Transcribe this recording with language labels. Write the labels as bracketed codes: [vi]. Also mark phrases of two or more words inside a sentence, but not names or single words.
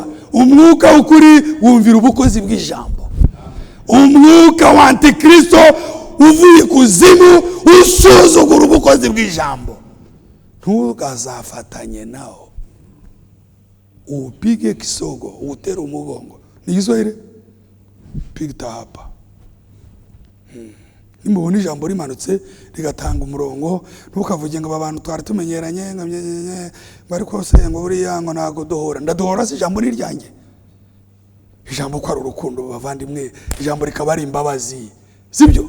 [rw] Umwuka w'ukuri wumvira ubukozi bw'ijambo. Umwuka wa Antikristo uvuye kuzimu usuzugura ubukozi bw'ijambo. Ntugazafatanye nawo, [sw] upige kisogo, [rw] utere umugongo. Ni Kiswahili? [sw] Pigita hapa. [rw] Nimubona ijambo rimanutse rigatanga umurongo, ntukavuge ngo abantu twari tumenyeranye bari kose ngo buriya ngo ntago dohora. Ndadohora si ijambo ni ryanjye. Ijambo ko ari urukundo bavandimwe, ijambo rikaba ari imbabazi, sibyo?